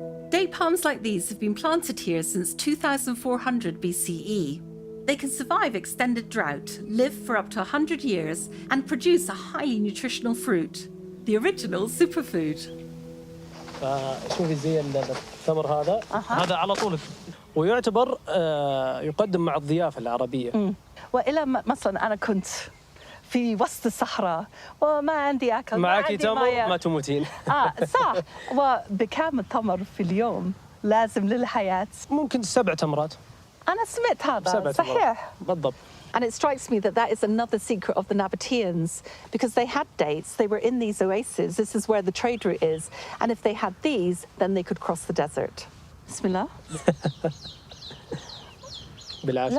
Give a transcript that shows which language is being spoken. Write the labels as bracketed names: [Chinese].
[English] Date palms like these have been planted here since 2400 BCE. They can survive extended drought, live for up to 100 years, and produce a highly nutritional fruit, the original superfood. [Arabic] شوفي زي الثمر هذا هذا على طول ويعتبر يقدم مع الضيافة العربية. وإلى مثلا أنا كنت في وسط الصحراء وما عندي أكل معك تمر ما تموتين. صح. وبكام التمر في اليوم لازم للحياة؟ ممكن 7 تمرات. أنا سمعت هذا. 7 صحيح. بالضبط. [English] And it strikes me that that is another secret of the Nabateans, because they had dates, they were in these oases, this is where the trade route is, and if they had these, then they could cross the desert. [Arabic] Bismillah. بالعافية.